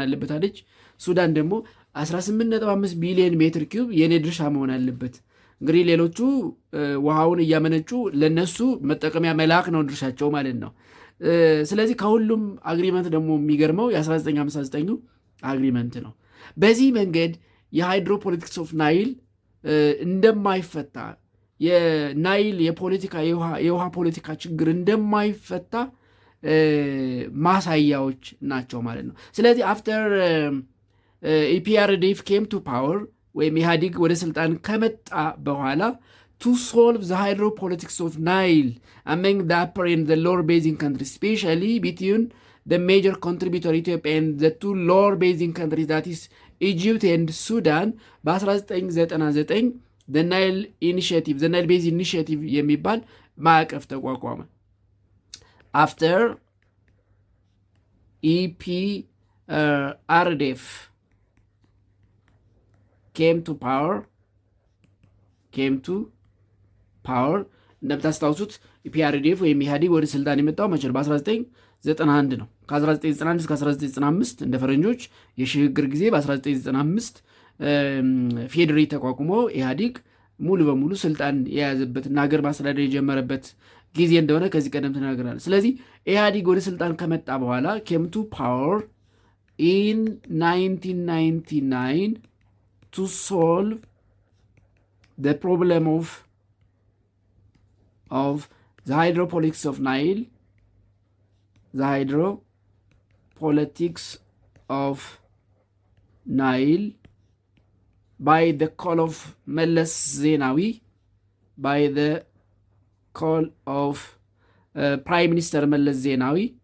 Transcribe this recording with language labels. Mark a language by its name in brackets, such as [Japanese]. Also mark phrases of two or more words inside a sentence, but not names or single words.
[Amharic] አለበት አለች። ሱዳን ደግሞ 18.5 ቢሊዮን ሜትር ኪዩብ የኔ ድርሻ መሆን አለበት። እንግዲህ ሌሎቹ ውሃውን እያመነጩ ለነሱ መጠቀሚያ መላክ ነው ድርሻቸው ማለት ነው። ስለዚህ ከሁሉም አግሪመንት ደግሞ የሚገርመው የ1959 አግሪመንት ነው። በዚህ መንገድ [English] የhydropolitics of Nile [Amharic] እንደማይፈታ የናይል የውሃ ፖለቲካ ችግር እንደማይፈታ ማሳያዎች ናቸው ማለት ነው። ስለዚህ [English] after EPRDF came to power [Amharic] ወይም ኢህአዲግ ወደ ስልጣን ከመጣ በኋላ [English] to solve the hydropolitics of Nile among the upper and the lower basin countries, especially between the major contributor Ethiopia and the two lower basin countries, that is Egypt and Sudan. [Amharic] በ1999 the Nile Basin Initiative የሚባል ማዕቀፍ ተቋቋመ። [English] after EPRDF came to power [Amharic] እንደምታስታውሱት ኢፒአርዲኤፍ ወይም ኢህአዲግ ወደ ስልጣን የመጣው መቼ ነው? በ1991 ነው። ከ1991 እስከ 1995 እንደ ፈረንጆች የሽግግር ጊዜ በ1995 ፌዴሬ ተቋቁሞ ኢህአዲግ ሙሉ በሙሉ ስልጣን የያዘበትና ሀገር ማስተዳደር የጀመረበት ጊዜ እንደሆነ ከዚህ ቀደም ተናግረናል። ስለዚህ ኢህአዲግ ወደ ስልጣን ከመጣ በኋላ [English] came to power in 1999 to solve the problem of the hydropolitics of Nile, by the call of Meles Zenawi, by the call of Prime Minister Meles Zenawi.